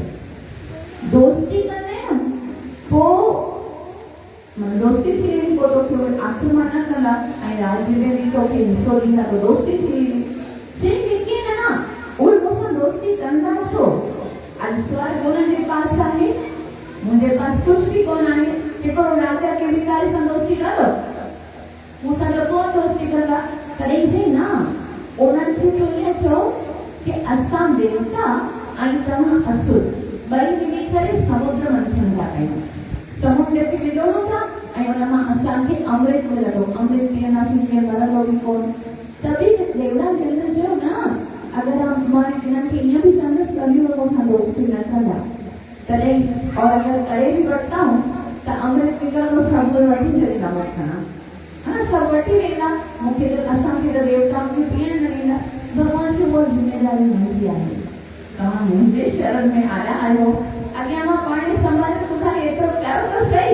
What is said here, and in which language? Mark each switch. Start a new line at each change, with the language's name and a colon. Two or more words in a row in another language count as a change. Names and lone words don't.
Sindhi: दोस्ती कंदे न पोइ दोस्ती थी वेंदी, पोइ तोखे आक्रमण न कंदा ऐं राज्य में बि तोखे हिसो ॾींदा, त दोस्ती थी वेंदी। चई कि न उहे मूंसां दोस्ती कंदा छो? अॼु स्वर्ग उन्हनि जे पास आहे, मुंहिंजे पास कुझु बि कोन आहे। हिकिड़ो राजा के भिखारी सां दोस्ती कंदो, मूंसां त कोन दोस्ती कंदा। तॾहिं चई न, उन्हनि खे तूं ईअं चओ कि असां देवता ऐं तव्हां असुर ॿई मिली करे समुद्र मंथन था कयूं, समुद्र खे विझोड़ो था ऐं उन मां असांखे अमृत मिलंदो, अमृत पीअंदासीं, कीअं मरंदो बि कोन। तभी देवराज इंद्र चयो, न अगरि मां हिननि खे ईअं बि चवंदसि त बि उहो मूंसां दोस्ती न कंदा, तॾहिं और अगरि करे बि वठंदा हूं त अमृत निकिरंदो, सभु वठी छॾींदा मूंखां, हा न सभु वठी वेंदा, मूंखे त असांखे त देवताउनि खे पीअण न ॾींदा। भॻवान खे उहा ज़िम्मेदारी मुंहिंजी आहे, तव्हां मुंहिंजे शरण में आया आहियो, अॻियां मां पाणी संभाले ॿुधाए एतिरो कयो त सही।